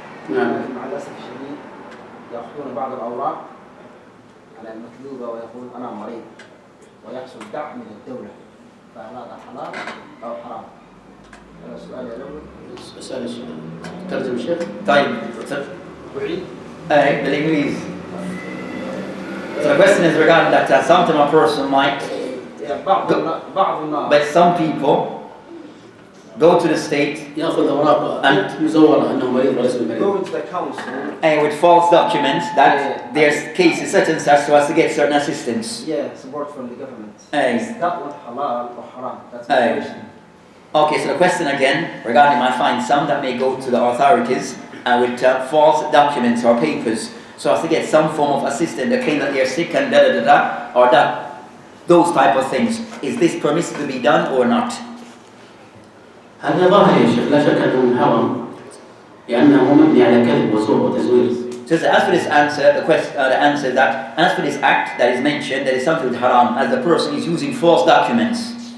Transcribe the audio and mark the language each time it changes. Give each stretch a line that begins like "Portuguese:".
Arabic: لكن مع الأسف الشديد يأخذون بعض الأوراق على المكذوبة ويقول أنا مريض ويحصل دعم من الدولة، فهل هذا حلال أو حرام؟ هذا السؤال الأول. السؤال الشيخ ترجم الشيخ. طيب أعيد. بالإنجليزي.
English: So the question is regarding that sometimes a person might, but some people go to the state
Arabic: يأخذ أوراق مزورة أنه مريض وليس بمريض.
English: Go to the council. And with false documents that their case is such and such so as to get certain assistance. Yeah, support from the government. Is that what halal or haram? That's the question. Okay, so the question again regarding I find some that may go to the authorities with false documents or papers so as to get some form of assistance. They claim that they're sick and or that, those type of things. Is this permissible to be done or not?
Arabic: هذا ظاهر يا شيخ، لا شك أنه محرم لأنه مبني على كذب وزور وتزوير.
English: So as for this answer, the answer is that as for this act that is mentioned, that is something with haram, as the person is using false documents.